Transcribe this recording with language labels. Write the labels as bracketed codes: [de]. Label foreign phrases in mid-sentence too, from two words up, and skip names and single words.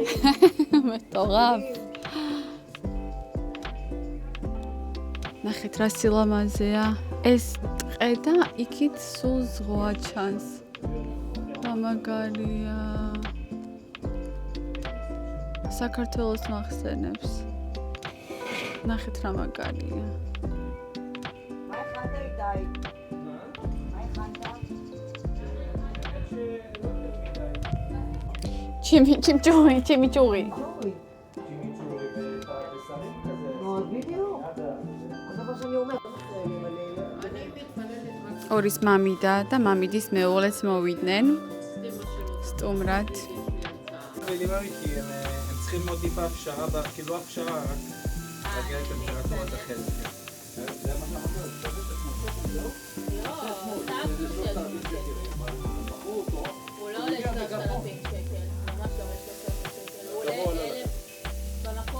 [he] מטורף. [ka] ნახეთ რა სილამაზეა. ეს ტყე და იქით სულ ზღვა ჩანს. რა მაგარია. საქართველოს მახსენებს. ნახეთ რა მაგარია. [he] מה הכנת איתי? מה הכנת? צ'ימיצ'ורי. נו, בדיוק. זה מה שאני אומרת. [ka] ორის მამიდა და მამიდის მეუღლეც მოვიდნენ სტუმრად. [he] מינימלי כי הם צריכים מאוד טיפה הפשרה, כאילו הפשרה, רק להגיע לטמפרטורת החלק. זה מה שאמרת? הוא לא עולה 3,000 שקל, ממש לא עולה 3,000 שקל, הוא עולה 1,000 במקום.